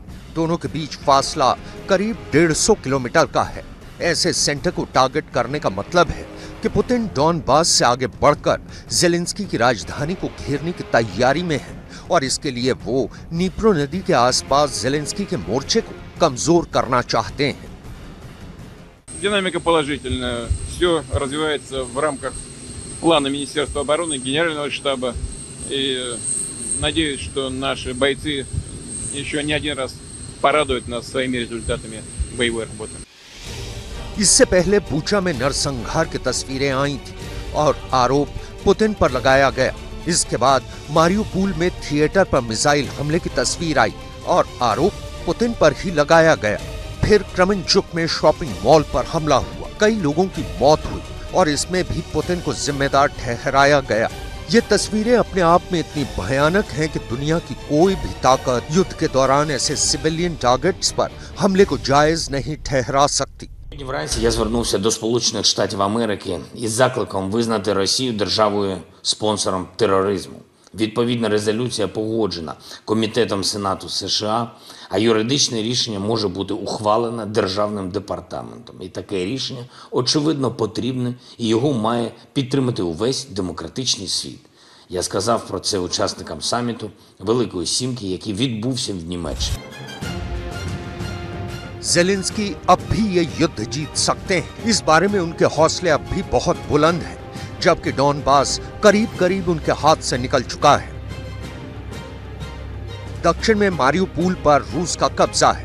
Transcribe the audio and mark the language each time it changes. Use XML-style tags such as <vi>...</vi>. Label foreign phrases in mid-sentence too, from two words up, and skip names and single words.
<hi>दोनों के बीच फासला करीब 150 किलोमीटर का है। ऐसे सेंटर को टारगेट करने का मतलब है कि पुतिन डॉनबास से आगे बढ़कर ज़ेलेंस्की की राजधानी को घेरने की तैयारी में है और इसके लिए वो नीप्रो नदी के आसपास ज़ेलेंस्की के मोर्चे को कमजोर करना चाहते हैं।</hi> <ru>Динамика положительная. Все развивается в рамках плана Министерства обороны, Генерального штаба. И надеюсь, что наши бойцы еще не один раз порадуют нас своими результатами боевой работы.</ru> <hi>इससे पहले बूचा में नरसंहार की तस्वीरें आई थी और आरोप पुतिन पर लगाया गया। इसके बाद मारियुपोल में थिएटर पर मिसाइल हमले की तस्वीर आई और आरोप पुतिन पर ही लगाया गया। फिर क्रमनचुक में</hi> <en>shopping mall</en> <hi>पर हमला हुआ, कई लोगों की मौत हुई और इसमें भी पुतिन को जिम्मेदार ठहराया गया। ये तस्वीरें अपने आप में इतनी भयानक हैं कि दुनिया की कोई भी ताकत युद्ध के दौरान ऐसे</hi> <en>civilian targets</en> <hi>पर हमले को जायज नहीं ठहरा सकती।</hi> <uk>Вранці я звернувся до Сполучених Штатів Америки із закликом визнати Росію державою-спонсором тероризму. Відповідна резолюція погоджена Комітетом Сенату США, а юридичне рішення може бути ухвалене Державним департаментом. І таке рішення, очевидно, потрібне, і його має підтримати увесь демократичний світ. Я сказав про це учасникам саміту Великої Сімки, який відбувся в Німеччині.</uk> <hi>ज़ेलेंस्की अब भी ये युद्ध जीत सकते हैं। इस बारे में उनके हौसले अब भी बहुत बुलंद हैं, जबकि डॉनबास करीब करीब उनके हाथ से निकल चुका है। दक्षिण में मारियुपोल पर रूस का कब्जा है।</hi>